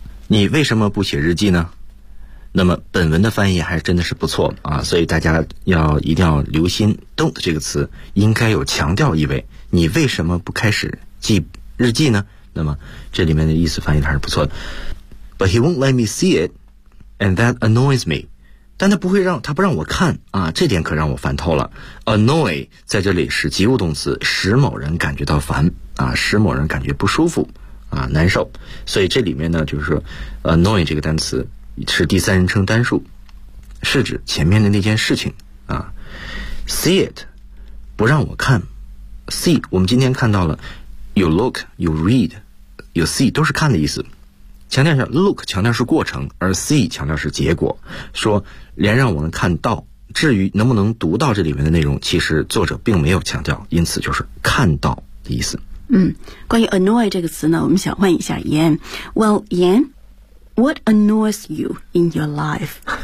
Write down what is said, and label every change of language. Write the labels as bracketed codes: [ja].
[zh] 你为什么不写日记呢？那么本文的翻译还真的是不错啊，所以大家要一定要留心 don't 这个词应该有强调意味。你为什么不开始记日记呢？那么这里面的意思翻译还是不错的。 [en] But he won't let me see it, and that annoys me. [zh] 但他不让我看啊，这点可让我烦透了。Annoy 在这里是及物动词，使某人感觉到烦啊，使某人感觉不舒服啊，难受。所以这里面呢，就是说 annoy 这个单词是第三人称单数，是指前面的那件事情啊。 [en] See it, [zh] 不让我看。See, 我们今天看到了 [en] you look, you read, you see, [zh] 都是看的意思。强调一下 look 强调是过程，而 see 强调是结果。说连让我们看到，至于能不能读到这里面的内容，其实作者并没有强调，因此就是看到的意思。嗯，关于 annoy 这个词呢，我们想问一下 Yan。 [en] Well, Yan, what annoys you in your life?